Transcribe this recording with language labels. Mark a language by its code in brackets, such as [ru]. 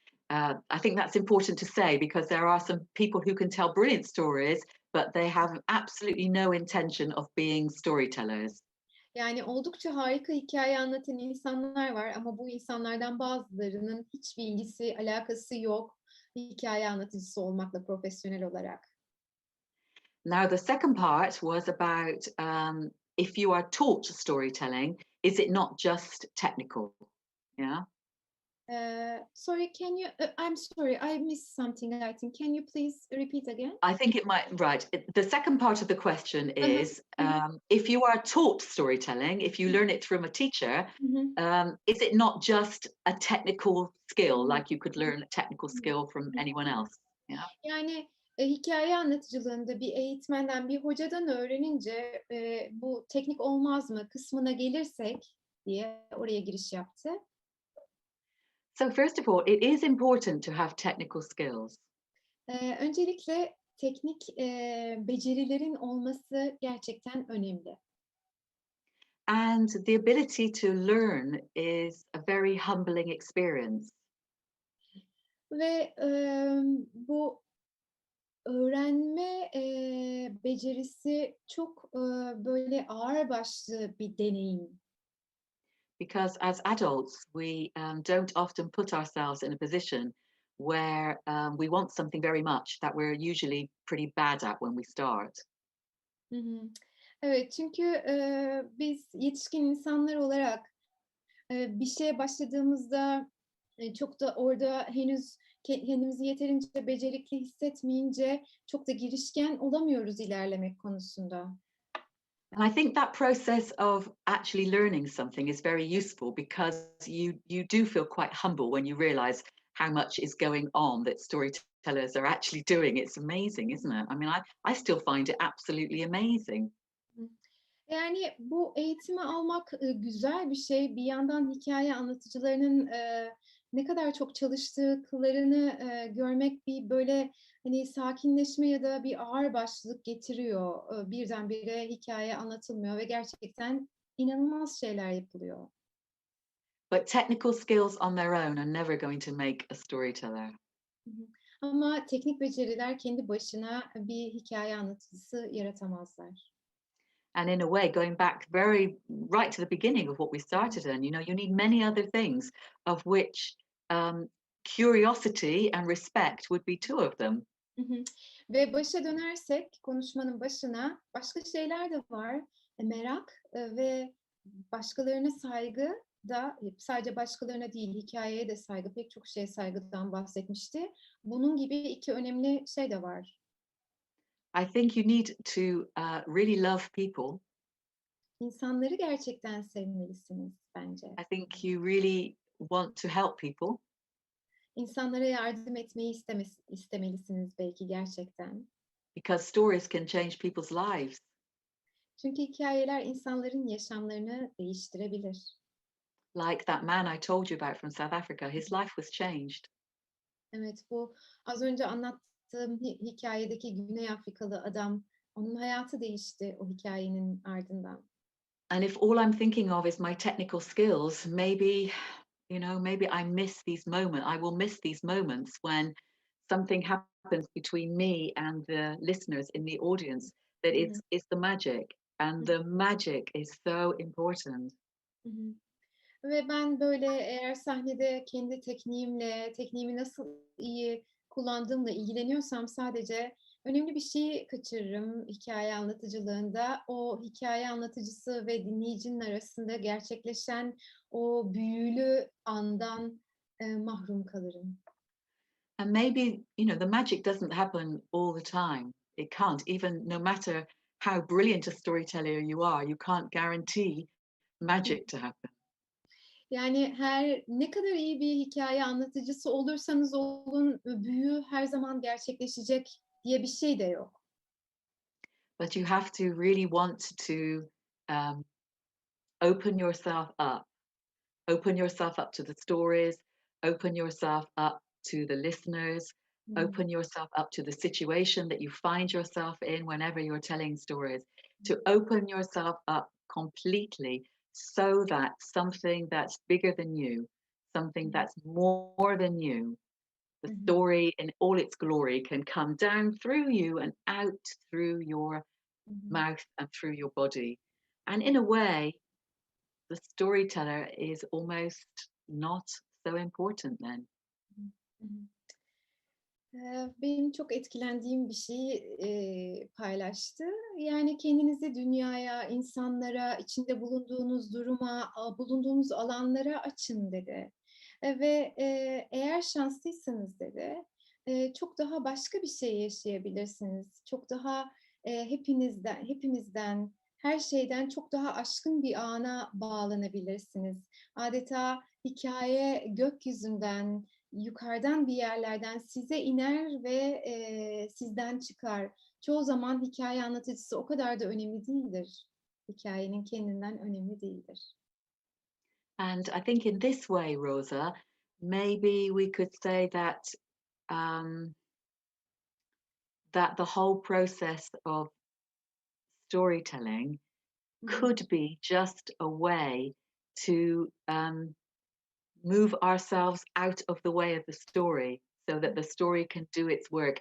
[en] I think that's important to say, because there are some people who can tell brilliant stories, but they have absolutely no intention of being storytellers. [tr] Yani oldukça harika hikaye anlatan insanlar var ama bu insanlardan bazılarının hiçbir ilgisi, alakası yok hikaye anlatıcısı olmakla profesyonel olarak. [en] Now, the second part was about if you are taught storytelling, is it not just technical? Yeah. Sorry, can you I'm sorry, I missed something, I think. Can you please repeat again? I think it might, right. The second part of the question Hı hı. is Hı hı. if you are taught storytelling, if you learn it from a teacher, Hı hı. is it not just a technical Hı skill, hı. like you could learn a technical Hı skill from hı. anyone else? Yeah. [tr] Yani, hikâye anlatıcılığında bir eğitmenden, bir hocadan öğrenince, bu teknik olmaz mı kısmına gelirsek diye oraya giriş yaptı. [en] So first of all, it is important to have technical skills. [tr] Öncelikle teknik, becerilerin olması gerçekten önemli [en] And the ability to learn is a very humbling experience. [tr] ve, bu öğrenme, becerisi çok, böyle ağırbaşlı bir deneyim. [en] Because as adults, we don't often put ourselves in a position where we want something very much that we're usually pretty bad at when we start. Hı hı. [tr] Evet, çünkü, biz yetişkin insanlar olarak, bir şeye başladığımızda, çok da orada henüz kendimizi yeterince becerikli hissetmeyince çok da girişken olamıyoruz ilerlemek konusunda. [en] And I think that process of actually learning something is very useful because you do feel quite humble when you realize how much is going on that storytellers are actually doing. It's amazing, isn't it? I mean, I still find it absolutely amazing. Hı. [tr] Yani, bu eğitimi almak, güzel bir şey. Bir yandan hikâye anlatıcılarının, ne kadar çok çalıştıklarını, görmek bir, böyle, hani, sakinleşme ya da bir ağırbaşlılık getiriyor. Birdenbire hikâye anlatılmıyor ve gerçekten inanılmaz şeyler yapılıyor. [en] But technical skills on their own are never going to make a storyteller. Hı hı. [tr] Ama teknik beceriler kendi başına bir hikâye anlatıcısı yaratamazlar. [en] And in a way, going back very right to the beginning of what we Hı hı. started in, you need many other things, of which curiosity and respect would be two of them. Hı hı. [tr] Ve başa dönersek konuşmanın başına, başka şeyler de var. Merak, ve başkalarına saygı da sadece başkalarına değil, hikâyeye de saygı, pek çok şeye saygıdan bahsetmişti. Bunun gibi 2 önemli şey de var. [en] I think you need to really love people. [tr] İnsanları gerçekten sevmelisiniz bence. [en] I think you really want to help people. [tr] İnsanlara yardım etmeyi istemelisiniz belki gerçekten. [en] Because stories can change people's lives. [tr] Çünkü hikâyeler insanların yaşamlarını değiştirebilir. [en] Like that man I told you about from South Africa, his life was changed. [tr] Evet, bu az önce anlattığım hikâyedeki Güney Afrikalı adam, onun hayatı değişti o hikâyenin ardından. [en] And if all I'm thinking of is my technical skills, maybe I miss these moments. I will miss these moments when something happens between me and the listeners in the audience that Hı hı. it's the magic. And the magic is so important. hı. [tr] Ve ben böyle eğer sahnede kendi tekniğimi nasıl iyi kullandığımla ilgileniyorsam sadece önemli bir şeyi kaçırırım hikâye anlatıcılığında. O hikâye anlatıcısı ve dinleyicinin arasında gerçekleşen o büyülü andan, mahrum kalırım. [en] And maybe, the magic doesn't happen all the time. It can't, even no matter how brilliant a storyteller you can't guarantee magic to happen. [tr] Yani her ne kadar iyi bir hikâye anlatıcısı olursanız olun, büyü her zaman gerçekleşecek diye bir şey de yok. [en] But you have to really want to um, open yourself up, open yourself up to the stories, open yourself up to the listeners, Hımm. open yourself up to the situation that you find yourself in whenever you're telling stories, to open yourself up completely so that something that's bigger than you, something Hı that's more than you, the hı. story in all its glory can come down through you and out through your Hı hı. mouth and through your body. And in a way, the storyteller is almost not so important then. Hı hı. [tr] Benim çok etkilendiğim bir şeyi, paylaştı. Yani, kendinizi dünyaya, insanlara, içinde bulunduğunuz duruma, bulunduğunuz alanlara açın dedi. Ve, eğer şanslıysanız dedi, çok daha başka bir şey yaşayabilirsiniz. Çok daha, hepimizden, her şeyden çok daha aşkın bir ana bağlanabilirsiniz. Adeta hikâye gökyüzünden, yukarıdan bir yerlerden size iner ve, sizden çıkar. Çoğu zaman hikâye anlatıcısı o kadar da önemli değildir. Hikâyenin kendinden önemli değildir. [en] And I think in this way, Rosa, maybe we could say that um, that the whole process of storytelling Hı hı. could be just a way to move ourselves out of the way of the story so that the story can do its work.